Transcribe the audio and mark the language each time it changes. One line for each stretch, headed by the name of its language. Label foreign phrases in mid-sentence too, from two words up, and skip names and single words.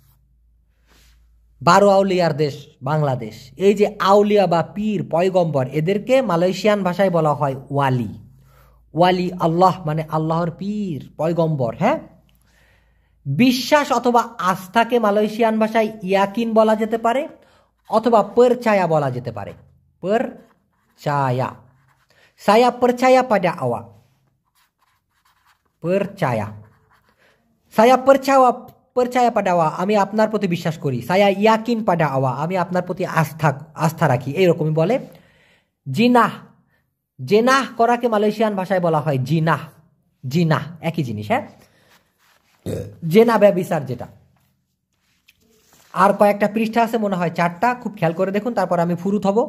Bangla: 12 আউলিয়ার দেশ বাংলাদেশ, এই যে আউলিয়া বা পীর পয়গম্বর, এদেরকে মালয়েশিয়ান ভাষায় বলা হয় ওয়ালি।
Malay: wali Allah
Bangla: মানে আল্লাহর পীর পয়গম্বর। হ্যাঁ। বিশ্বাস অথবা আস্থাকে মালয়েশিয়ান ভাষায় ইয়াকিন বলা যেতে পারে অথবা percaya বলা যেতে পারে।
Malay: percaya, saya percaya pada awak, percaya, saya percaya pada awak,
Bangla: আমি আপনার প্রতি বিশ্বাস করি।
Malay: saya yakin pada awak,
Bangla: আমি আপনার প্রতি আস্থা রাখি, এইরকমই বলে। জিনাহ, জেনাহ করাকে মালয়েশিয়ান ভাষায় বলা হয় জিনাহ। জিনাহ একই জিনিস। হ্যাঁ, জেনা ব্যভিচার যেটা। আর কয়েকটা পৃষ্ঠা আছে মনে হয় 4টা, খুব খেয়াল করে দেখুন, তারপর আমি ফুরুত হব।